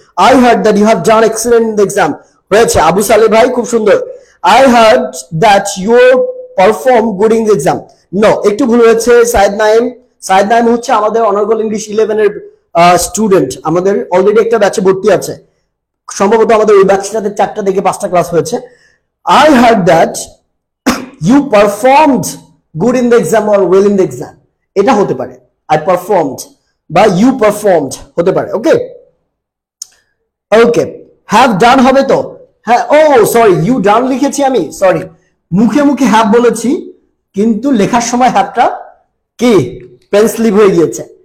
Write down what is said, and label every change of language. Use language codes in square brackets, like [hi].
[en] I heard that you have done excellent in the exam. [bn] হয়েছে আবু সালে ভাই, খুব সুন্দর। [en] I heard that you performed good in the exam. [bn] No, একটু ভুল হয়েছে। সাইদ নাইম, সাইদ নাইম হচ্ছে আমাদের অনার্গল ইংলিশ 11 এর স্টুডেন্ট। আমাদের অলরেডি একটা ব্যাচে ভর্তি আছে, সম্ভবত আমাদের ওই ব্যাচটাতে 4টা থেকে 5টা ক্লাস হয়েছে। [en] I heard that you performed good in the exam or well in the exam. [bn] এটা হতে পারে I performed বা you performed হতে পারে। ওকে, ওকে, have done হবে তো? হ্যাঁ, ও সরি, you done লিখেছি আমি, সরি। মুখে মুখে হ্যাভ বলেছি, কিন্তু লেখার সময় হ্যাভটা কি পেন স্লিপ হয়ে গিয়েছে।